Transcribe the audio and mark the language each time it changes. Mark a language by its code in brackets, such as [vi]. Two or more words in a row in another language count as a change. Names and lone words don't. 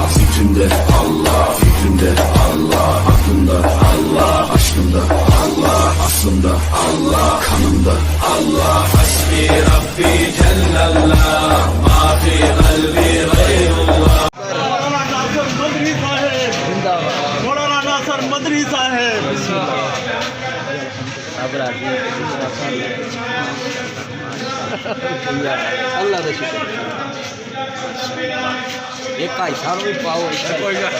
[tr] fikrimde Allah, fikrimde Allah, aklımda Allah, aşkımda Allah, aslımda Allah, kanımda Allah. [ar] حسبي ربي جل الله، ما في قلبي غير الله. [hi] मौलाना नासर मदनी साहब अल्लाह का शुक्र एक भाई साहब भी पाओ कोई